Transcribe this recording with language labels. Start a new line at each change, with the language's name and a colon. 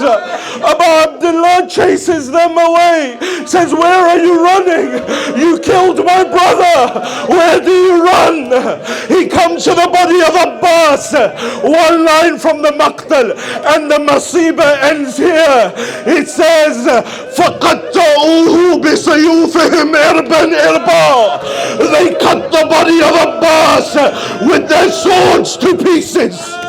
English: Abu Abdullah chases them away, says, where are you running? You killed my brother. Where do you run? He comes to the body of Abbas. One line from the maqtal, and the masiba ends here. It says,
Arabic: فَقَطَّعُوهُ بِسَيُوفِهِمْ إِرْبًا إِرْبًا.
English: They cut the body of Abbas with their swords to pieces.